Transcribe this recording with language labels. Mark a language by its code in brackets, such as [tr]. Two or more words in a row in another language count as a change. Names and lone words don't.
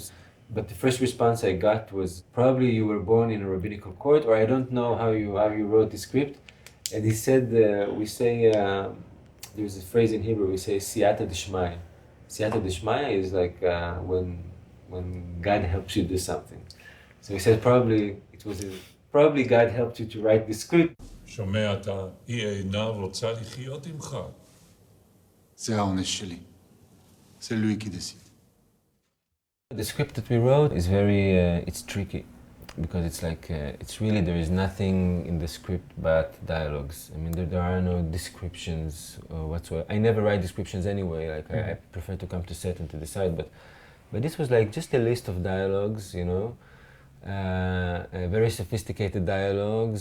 [en] But the first response I got was, probably you were born in a rabbinical court, or I don't know how you wrote the script. And he said, we say, there's a phrase in Hebrew, we say, [arc] סייעתא דשמיא. סייעתא דשמיא [en] is like when God helps you do something. So he said, probably God helped you to write the script. [he] שומע אתה, היא אינה רוצה לחיות עמך. זה העונש שלי. זה [fr] lui qui décide. [en] The script that we wrote is very, it's tricky. Because it's like, it's really, there is nothing in the script but dialogues. I mean, there are no descriptions whatsoever. I never write descriptions anyway. Like, I prefer to come to set and to decide. But this was like just a list of dialogues, very sophisticated dialogues.